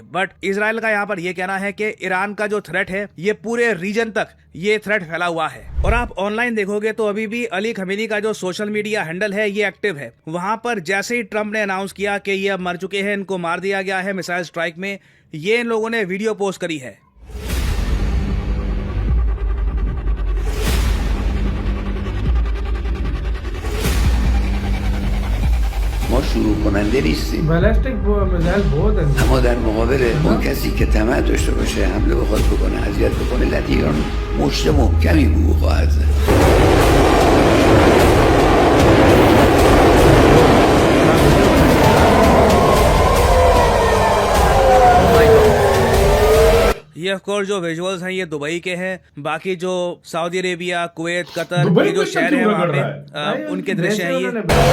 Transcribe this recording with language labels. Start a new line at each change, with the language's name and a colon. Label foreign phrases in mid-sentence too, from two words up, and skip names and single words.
Hindi: बट इजराइल का यहाँ पर ये कहना है कि ईरान का जो थ्रेट है ये पूरे रीजन तक ये थ्रेट फैला हुआ है। और आप ऑनलाइन देखोगे तो अभी भी अली खमेनी का जो
English: social media handle
Hindi: है ये एक्टिव है। वहां पर जैसे ही ट्रंप ने अनाउंस किया कि ये अब मर चुके हैं, इनको मार दिया गया है
English: missile strike
Hindi: में, ये इन लोगों ने वीडियो पोस्ट करी है।
Persian: ما شروع کننده نیستیم، بالستیک میزایل बहुत है। اما در مقابل اون کسی که طمع داشته باشه حمله بخواد بکنه، اذیت بکنه، ملت ایران مشت محکمی به او خواهد زد.
Hindi: ये
English: of course
Hindi: जो विजुअल्स हैं ये दुबई के हैं। बाकी जो सऊदी अरेबिया, कुवैत, कतर के जो शहर हैं वहाँ पे उनके दृश्य हैं ये।